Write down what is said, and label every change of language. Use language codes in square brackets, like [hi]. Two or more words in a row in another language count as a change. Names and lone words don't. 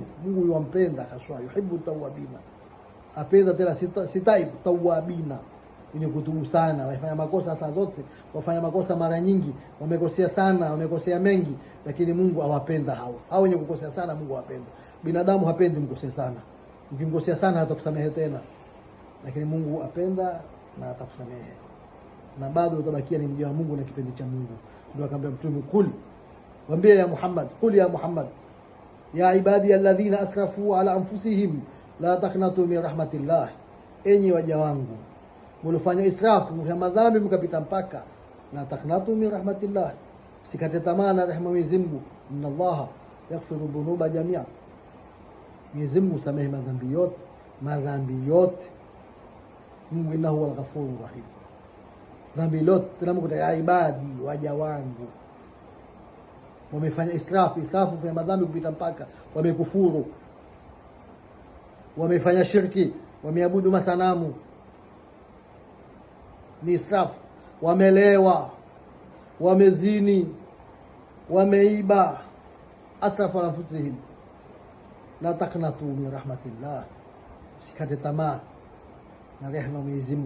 [sw] Mungu yuwampenda haswa, [ar] يحب التوابين, [sw] apenda tena sitaibu tawwabina, wenye kutubu sana, wafanya makosa saa zote, wafanya makosa mara nyingi, wamekosea sana, wamekosea mengi, lakini Mungu awapenda hao. Hao wenye kukosea sana Mungu awapenda. Binadamu hapendi mkosea sana. Ukimkosea sana hatakusamehe tena, lakini Mungu apenda na atakusamehe, na bado utabakia ni mja wa Mungu na kipendi cha Mungu. Ndio akamwambia Mtume, kul, waambie ya Muhammad, [ar] قل يا محمد يا عبادي الذين أسرفوا على أنفسهم لا تقنطوا من رحمة الله, [sw] enyi waja wangu mlofanya israfu ya madhambi mkapita mpaka, [ar] لا تقنطوا من رحمة الله, [sw] sikate tamaa na rehema Mwenyezi Mungu. [ar] إن الله يغفر الذنوب جميعا, [sw] Mwenyezi Mungu samehe madhambi yote, madhambi yote. [ar] Mungu إنه هو الغفور الرحيم. [sw] Dhambi lote tena Mungu [ar] يا عبادي [sw] waja wangu wamefanya israfu ya madhambi kupita mpaka, wamekufuru, wamefanya shirki, wameabudu masanamu, ni israfu, wamelewa, wamezini, wameiba, [ar] أسرفوا على أنفسهم لا تقنطوا من رحمة الله, [sw] usikate tamaa na rehema Mwenyezi Mungu.